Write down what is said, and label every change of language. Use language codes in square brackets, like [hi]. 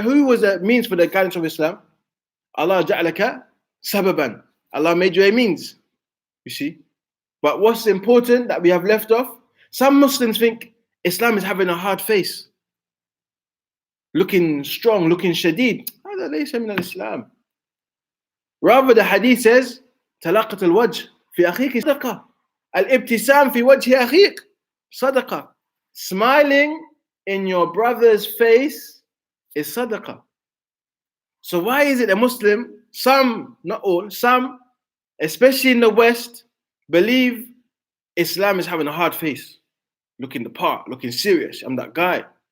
[en] Who was the means for the guidance of Islam? [ar] Allah ja'alaka sababan. [en] Allah made you a means. You see? But what's important that we have left off? Some Muslims think Islam is having a hard face. Looking strong, looking shadeed. [ar] هذا ليس من الإسلام. [en] Rather the hadith says, [ar] تلقت الوجه في أخيك صدقة. الابتسام في وجه أخيك صدقة. [en] Smiling in your brother's face is sadaqah. So why is it a Muslim, some, not all, some, especially in the West, believe Islam is having a hard face, looking the part, looking serious, I'm that guy.